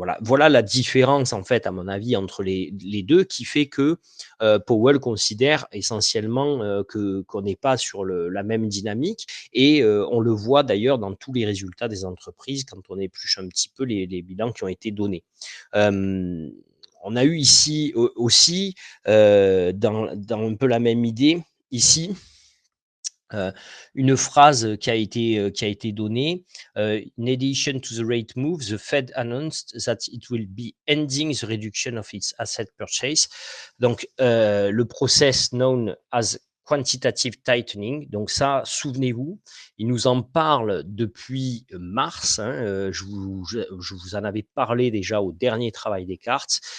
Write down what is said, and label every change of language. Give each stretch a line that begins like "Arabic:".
French: Voilà la différence, en fait, à mon avis, entre les deux, qui fait que Powell considère essentiellement qu'on n'est pas sur la même dynamique, et on le voit d'ailleurs dans tous les résultats des entreprises quand on épluche un petit peu les bilans qui ont été donnés. On a eu ici aussi, dans un peu la même idée, ici, une phrase qui a été donnée.
English: In addition to the rate move, the Fed announced that it will be ending the reduction of its asset purchase.
French: Donc, le process
English: known as quantitative tightening.
French: Donc ça, souvenez-vous, il nous en parle depuis mars. Je vous en avais parlé déjà au dernier travail des cartes.